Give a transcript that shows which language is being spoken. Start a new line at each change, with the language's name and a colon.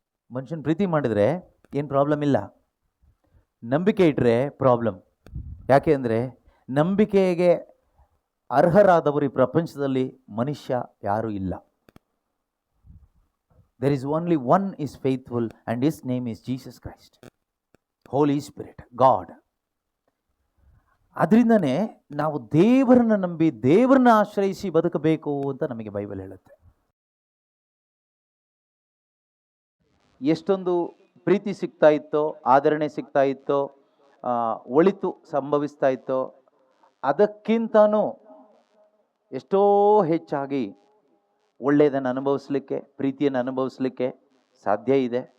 Kannada: ಮನುಷ್ಯನ ಪ್ರೀತಿ ಮಾಡಿದರೆ ಏನು ಪ್ರಾಬ್ಲಮ್ ಇಲ್ಲ, ನಂಬಿಕೆ ಇಟ್ಟರೆ ಪ್ರಾಬ್ಲಮ್. ಯಾಕೆ ಅಂದರೆ ನಂಬಿಕೆಗೆ ಅರ್ಹರಾದವರು ಈ ಪ್ರಪಂಚದಲ್ಲಿ ಮನುಷ್ಯ ಯಾರೂ ಇಲ್ಲ.
English: There is only one is faithful and his name is Jesus Christ, Holy Spirit, God.
Kannada: ಅದರಿಂದನೇ ನಾವು ದೇವರನ್ನ ನಂಬಿ ದೇವರನ್ನ ಆಶ್ರಯಿಸಿ ಬದುಕಬೇಕು ಅಂತ ನಮಗೆ ಬೈಬಲ್ ಹೇಳುತ್ತೆ. ಎಷ್ಟೊಂದು ಪ್ರೀತಿ ಸಿಗ್ತಾ ಇತ್ತೋ, ಆದರಣೆ ಸಿಗ್ತಾ ಇತ್ತೋ, ಒಳಿತು ಸಂಭವಿಸ್ತಾ ಇತ್ತೋ, ಅದಕ್ಕಿಂತನೂ ಎಷ್ಟೋ ಹೆಚ್ಚಾಗಿ ಒಳ್ಳೆಯದನ್ನು ಅನುಭವಿಸ್ಲಿಕ್ಕೆ, ಪ್ರೀತಿಯನ್ನು ಅನುಭವಿಸ್ಲಿಕ್ಕೆ ಸಾಧ್ಯ ಇದೆ.